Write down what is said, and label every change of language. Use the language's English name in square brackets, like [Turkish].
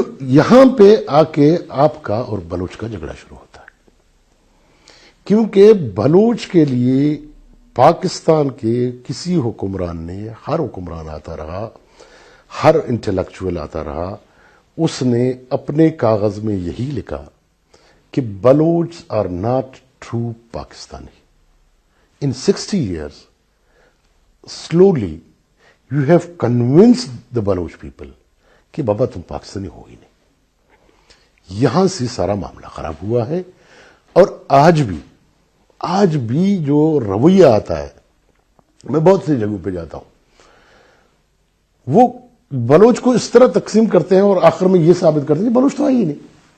[Urdu] یہاں پہ آ کے آپ کا اور بلوچ کا جھگڑا شروع ہوتا ہے, کیونکہ بلوچ کے لیے پاکستان کے کسی حکمران نے, ہر حکمران آتا رہا, ہر انٹلیکچوئل آتا رہا, اس نے اپنے کاغذ میں یہی لکھا کہ [English] Baloch are not true Pakistani. In 60 years, slowly, you have convinced the Baloch people [Urdu] کہ بابا تم پاکستانی ہو ہی نہیں. یہاں سے سارا معاملہ خراب ہوا ہے. اور آج بھی جو رویہ آتا ہے, میں بہت سی جگہوں پہ جاتا ہوں, وہ بلوچ کو اس طرح تقسیم کرتے ہیں اور آخر میں یہ ثابت کرتے ہیں کہ بلوچ تو آئی ہی نہیں.